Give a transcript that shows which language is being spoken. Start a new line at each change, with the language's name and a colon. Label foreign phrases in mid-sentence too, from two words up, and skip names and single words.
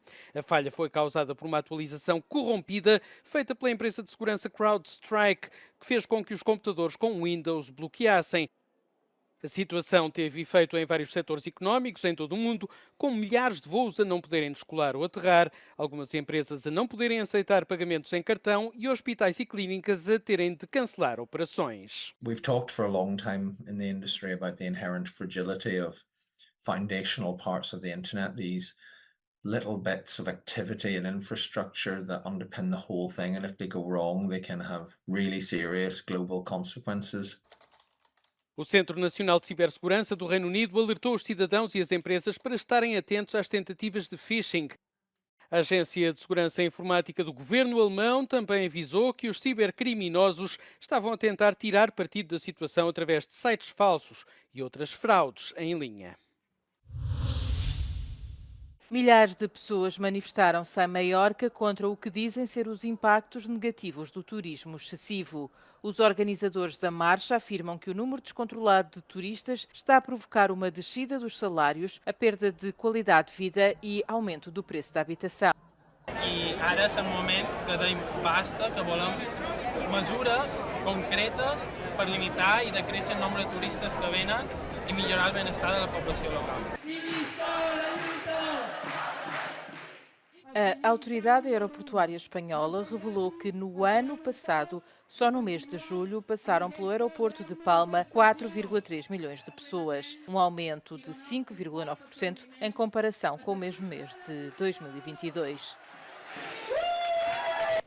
Portuguese: A falha foi causada por uma atualização corrompida feita pela empresa de segurança CrowdStrike, que fez com que os computadores com Windows bloqueassem. A situação teve efeito em vários setores económicos em todo o mundo, com milhares de voos a não poderem descolar ou aterrar, algumas empresas a não poderem aceitar pagamentos em cartão e hospitais e clínicas a terem de cancelar operações.
English: We've talked for a long time in the industry about the inherent fragility of foundational parts of the internet, these little bits of activity and infrastructure that underpin the whole thing, and if they go wrong, they can have really serious global consequences.
Portuguese: O Centro Nacional de Cibersegurança do Reino Unido alertou os cidadãos e as empresas para estarem atentos às tentativas de phishing. A Agência de Segurança Informática do governo alemão também avisou que os cibercriminosos estavam a tentar tirar partido da situação através de sites falsos e outras fraudes em linha. Milhares de pessoas manifestaram-se em Maiorca contra o que dizem ser os impactos negativos do turismo excessivo. Os organizadores da marcha afirmam que o número descontrolado de turistas está a provocar uma descida dos salários, a perda de qualidade de vida e aumento do preço da habitação.
Catalan: I ara és el moment que deim basta, que volem mesures concretes per limitar i decréixer el nombre de turistes que venen i millorar el benestar da població local.
Portuguese: A Autoridade Aeroportuária Espanhola revelou que no ano passado, só no mês de julho, passaram pelo aeroporto de Palma 4,3 milhões de pessoas, um aumento de 5,9% em comparação com o mesmo mês de 2022.